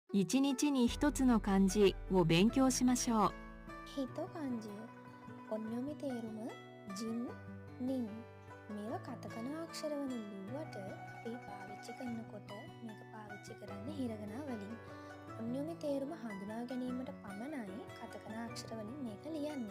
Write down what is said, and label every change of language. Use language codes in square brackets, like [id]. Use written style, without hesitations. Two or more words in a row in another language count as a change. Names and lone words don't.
[ja] 一日に一つの漢字を勉強しましょう。 [si] හිත කාංජිය ඔන්නොමි තේරුම [ja] じん にん [si] මේවා කතකන අක්ෂරවලින් ලිව්වට අපි පාවිච්චි කරනකොට මේක පාවිච්චි කරන්න හිරගනා වලින් ඔන්නොමි තේරුම හඳුනා ගැනීමට පමණයි කතකන අක්ෂරවලින් මේක ලියන්නේ.